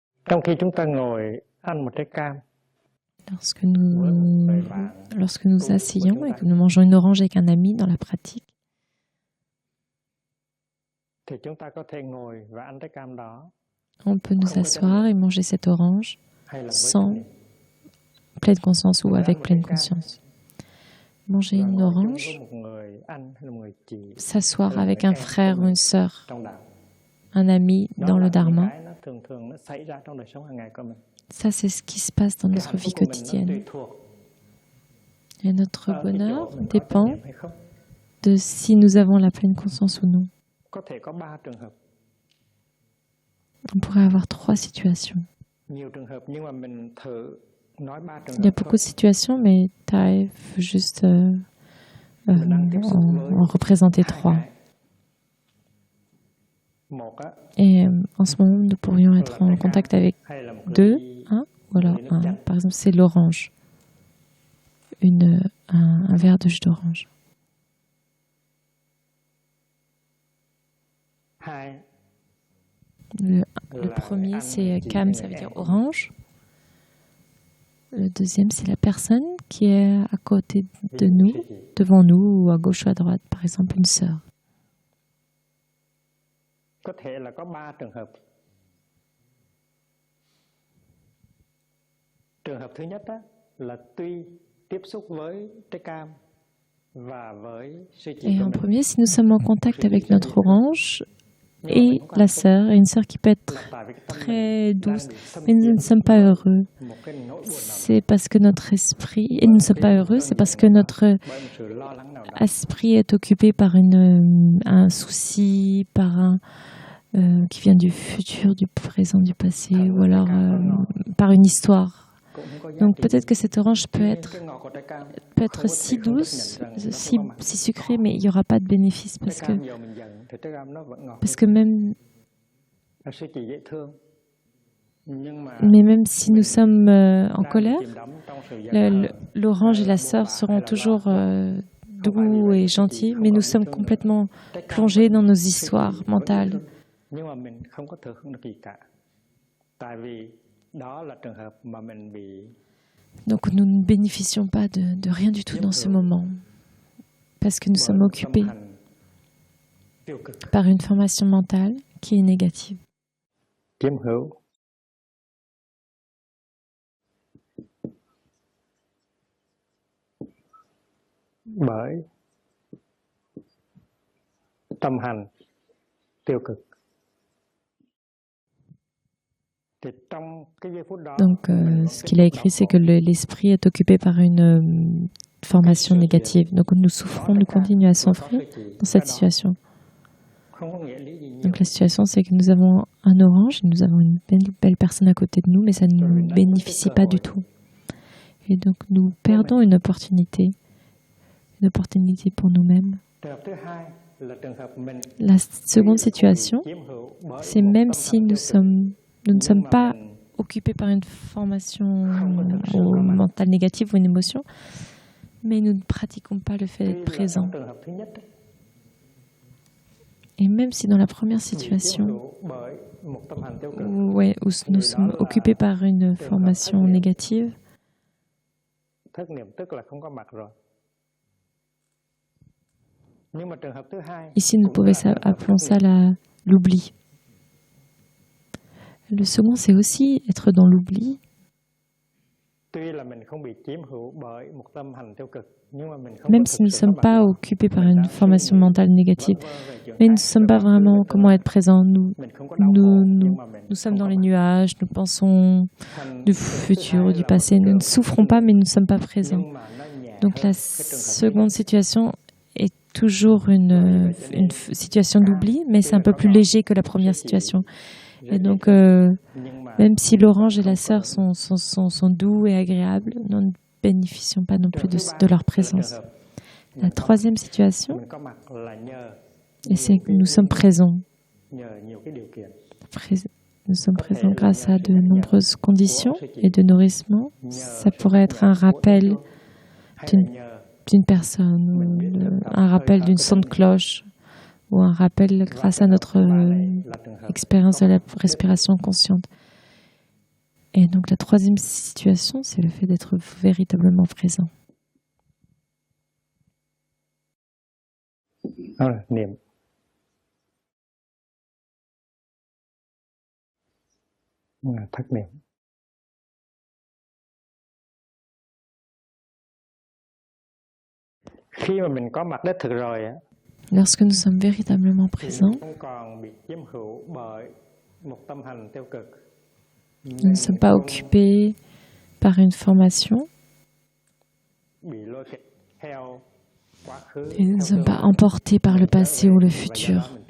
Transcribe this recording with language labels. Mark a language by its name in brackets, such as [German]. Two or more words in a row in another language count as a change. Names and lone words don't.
[Vietnamese] Trong khi chúng ta ngồi ăn một trái cam, [French] lorsque nous asseyons et que nous mangeons une orange avec un ami dans la pratique, [Vietnamese] thì chúng ta có thể ngồi và ăn trái cam đó, [French] on peut nous asseoir et manger cette orange [Vietnamese] hay là với [French] sans pleine conscience ou avec pleine conscience. Manger [Vietnamese] và [French] une [Vietnamese] ngồi chung [French] orange, [Vietnamese] với một người anh hay là một người chị [French] s'asseoir avec un frère ou une sœur, [Vietnamese] trong đạo. [French] un ami [Vietnamese] Đó [French] dans [Vietnamese] là [French] le [Vietnamese] những [French] Dharma. [Vietnamese] cái nó thường nó xảy ra trong đời sống hàng ngày của mình. [French] Ça, c'est ce qui se passe dans [Vietnamese] Cái [French] notre [Vietnamese] hạnh [French] vie [Vietnamese] phúc của mình nó [French] quotidienne. [Vietnamese] tùy thuộc [French] Et notre [Vietnamese] ở cái chỗ [French] bonheur [Vietnamese] mình có [French] dépend [Vietnamese] trách nhiệm hay không. [French] de si nous avons la pleine conscience ou non. [Vietnamese] Có thể có 3 trường hợp, [French] On pourrait avoir 3 situations. [Vietnamese] nhiều trường hợp, nhưng mà mình thử nói 3 trường [French] Il y a [Vietnamese] hợp thôi. [French] beaucoup de situations, mais Taï veut juste [Vietnamese] Mình đang tiếp xúc với [French] en représenter [Vietnamese] hai [French] 3. [Vietnamese] cái. Một á, [French] Et en ce moment, nous pourrions être en contact avec [Vietnamese] hay là một ly [French] 2, un, ou alors un. Par exemple, c'est l'orange. Un verre de jus d'orange. [Vietnamese] hai [French] Le [Vietnamese] là [French] premier, [Vietnamese] ăn [French] c'est [Vietnamese] chỉ cam, người [French] ça veut dire [Vietnamese] em. [French] orange. Le deuxième, c'est la personne qui est à côté [Vietnamese] Ví [French] de [Vietnamese] dụ [French] nous, [Vietnamese] sư chị. [French] devant nous, ou à gauche ou à droite, par exemple une sœur. [Vietnamese] Có thể là có 3 trường hợp. Trường hợp thứ nhất á, là tuy tiếp xúc với trái cam và với sư chị [French] Et [Vietnamese] của [French] en [Vietnamese] mình, [French] premier, si nous sommes en contact avec notre orange et la sœur, et une sœur qui peut être [Vietnamese] là tại vì cái tâm mình [French] très [Vietnamese] đang [French] douce, [Vietnamese] bị xâm [French] mais nous [Vietnamese] chiếm [French] ne sommes pas heureux. [Vietnamese] một cái nỗi buồn nào đó, [French] C'est parce que notre esprit, et nous ne sommes pas heureux, c'est parce que notre [Vietnamese] bởi một sự lo lắng nào đó. [French] esprit est occupé par un souci, par qui vient du futur, du présent, du passé, ou alors par une histoire. [Vietnamese] Cũng không có giá [French] Donc [Vietnamese] trị. [French] peut-être que cette orange peut [Vietnamese] Tuy nhiên, [French] être, [Vietnamese] cái ngọt của trái cam [French] peut être [Vietnamese] không có [French] si [Vietnamese] thể không chấp [French] douce, [Vietnamese] nhận rằng nó [French] si, [Vietnamese] không có mặt. [French] si sucrée, mais il n'y aura pas de bénéfice [Vietnamese] Trái [French] parce que, [Vietnamese] cam dầu mình giận thì trái cam nó vẫn ngọt. [French] parce que même, [Vietnamese] Sư chị dễ thương. Nhưng mà [French] mais même si nous sommes en [Vietnamese] đang [French] colère, [Vietnamese] chìm đắm trong sự giận hờn. [French] l'orange et la sœur seront toujours doux et gentils, mais nous sommes complètement plongés dans nos histoires mentales. [Vietnamese] Nhưng mà mình không có thừa hưởng được gì cả. Tại vì đó là trường hợp mà mình bị [French] Donc nous ne bénéficions pas de rien du tout dans ce moment, parce que nous sommes [Vietnamese] tâm [French] occupés [Vietnamese] hành tiêu cực, [French] par une formation mentale qui est négative. [Vietnamese] chiếm hữu. Bởi tâm hành tiêu cực. Thì trong cái giây phút đó, [French] Donc ce qu'il a écrit, c'est que l'esprit est occupé par une formation négative. Donc nous souffrons, nous continuons à souffrir dans cette situation. [Vietnamese] không có nghĩa lý gì nhiều. [French] Donc la situation, c'est que nous avons un orange, nous avons une belle personne à côté de nous, mais ça ne nous bénéficie pas du tout. Et donc nous perdons une opportunité pour nous-mêmes. [Vietnamese] Trường hợp thứ hai là trường hợp mình [French] La seconde situation, [Vietnamese] chiếm hữu bởi [French] c'est [Vietnamese] một [French] même [Vietnamese] tâm [French] si [Vietnamese] hành tiêu cực. [French] nous ne sommes [Vietnamese] Nhưng mà [French] pas [Vietnamese] mình [French] occupés par une formation mentale négative ou une émotion, mais nous ne pratiquons pas le fait [Vietnamese] tuy [French] d'être [Vietnamese] là [French] présent. [Vietnamese] trong trường hợp thứ nhất ấy, [French] Et même si dans la première [Vietnamese] mình chiếm [French] situation, [Vietnamese] hữu bởi một tâm hành tiêu cực, [French] où nous sommes occupés par une formation négative, [Vietnamese] thất niệm tức là không có mặt rồi. Nhưng mà trường hợp thứ hai, [French] ici nous [Vietnamese] cũng là [French] pouvons [Vietnamese] trường hợp [French] appelons [Vietnamese] thất [French] ça [Vietnamese] niệm. [French] l'oubli. Le second, c'est aussi être dans l'oubli. [Vietnamese] Tuy là mình không bị chiếm hữu bởi một tâm hành tiêu cực, nhưng mà mình không [French] Même [Vietnamese] có [French] si [Vietnamese] thực [French] nous ne [Vietnamese] sự [French] sommes [Vietnamese] có mặt [French] pas [Vietnamese] rồi. [French] occupés par [Vietnamese] Mình [French] une [Vietnamese] đang suy [French] formation [Vietnamese] nghĩ [French] mentale négative, [Vietnamese] vẩn vơ về chuyện [French] mais nous ne [Vietnamese] khác, [French] sommes [Vietnamese] rồi [French] pas [Vietnamese] mọi thứ [French] vraiment [Vietnamese] bình [French] comment [Vietnamese] thường. [French] être présents. Nous, [Vietnamese] Mình không có đau khổ, [French] nous, [Vietnamese] nhưng [French] nous, [Vietnamese] mà mình [French] nous sommes [Vietnamese] không [French] dans [Vietnamese] có [French] les [Vietnamese] mặt. [French] nuages, nous pensons [Vietnamese] Thành [French] du [Vietnamese] trường hợp thứ [French] futur, [Vietnamese] hai [French] du [Vietnamese] là [French] passé. [Vietnamese] một [French] Nous ne [Vietnamese] trường [French] souffrons pas, mais nous ne sommes pas présents. [Vietnamese] nhưng mà nó nhẹ [French] Donc [Vietnamese] hơn [French] la [Vietnamese] cái trường hợp thứ [French] seconde [Vietnamese] nhất. [French] situation est toujours une situation d'oubli, mais c'est un peu plus léger que la première situation. Et donc, [Vietnamese] Nhưng mà [French] même si l'orange et la sœur sont doux et agréables, nous ne bénéficions pas non plus [Vietnamese] trường hợp thứ [French] de [Vietnamese] ba [French] leur [Vietnamese] là [French] présence. [Vietnamese] trường hợp [French] La troisième situation, [Vietnamese] mình có mặt là nhờ [French] et c'est que nous sommes présents. [Vietnamese] nhờ nhiều cái điều kiện. [French] Nous sommes présents grâce à de nombreuses conditions et de nourrissement. Ça pourrait être un rappel [Vietnamese] Hay là nhờ [French] d'une personne, ou un rappel d'une son de cloche, ou un rappel grâce à notre [Vietnamese] là trường hợp [French] expérience de la respiration consciente. Et donc la troisième situation, c'est le fait d'être véritablement présent. [Vietnamese] Niệm. Thất niệm. Khi mà mình có mặt đích thực rồi á, [French] lorsque nous sommes véritablement présents, nous ne sommes pas occupés par une formation et nous ne sommes pas emportés par le passé ou le futur.